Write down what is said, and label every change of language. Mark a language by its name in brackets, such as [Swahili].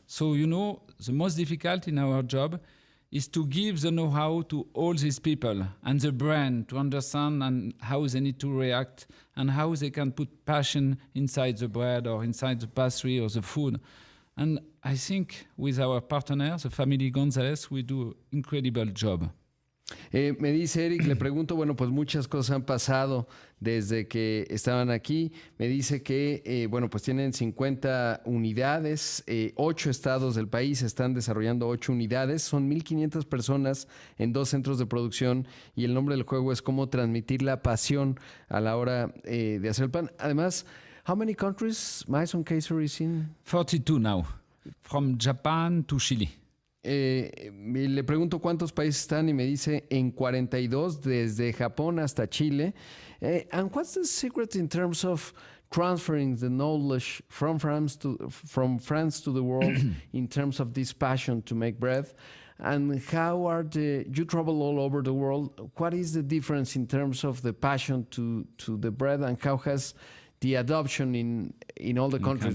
[English] So, you know, the most difficult in our job is to give the know-how to all these people and the brand to understand and how they need to react and how they can put passion inside the bread or inside the pastry or the food. And I think with our partners, the family Gonzalez, we do an incredible job. [Spanish] Me dice Eric, le pregunto, bueno, pues muchas cosas han pasado desde que estaban aquí. Me dice que, bueno, pues tienen 50 unidades, 8 estados del país están desarrollando 8 unidades, son 1,500 personas en 2 centros de producción y el nombre del juego es cómo transmitir la pasión a la hora de hacer el pan. Además, [English] how many countries Maison Kaiser is in? 42 now, from Japan to Chile. [Spanish] Le pregunto cuántos países están y me dice en 42 desde Japón hasta Chile. [English] And what's the secret in terms of transferring the knowledge from France to the world in terms of this passion to make bread? And how are you travel all over the world? What is the difference in terms of the passion to the bread and how has the adoption in all the countries?